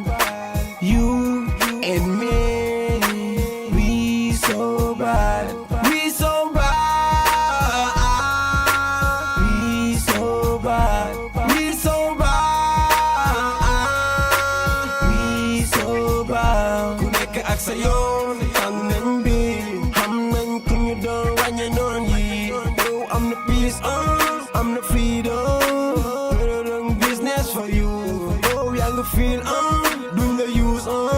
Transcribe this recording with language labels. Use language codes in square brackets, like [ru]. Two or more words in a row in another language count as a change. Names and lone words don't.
[en] You and me, we so bad. We so bad. We so bad. We so bad. We so bad. [wo] Ku nekk ak sa yoon tàng nañ bi xam nañ ku ñu doon wàññe noon yi yow am na peace am na [en] freedom business for you [wo] yow yaa nga feel duñ la use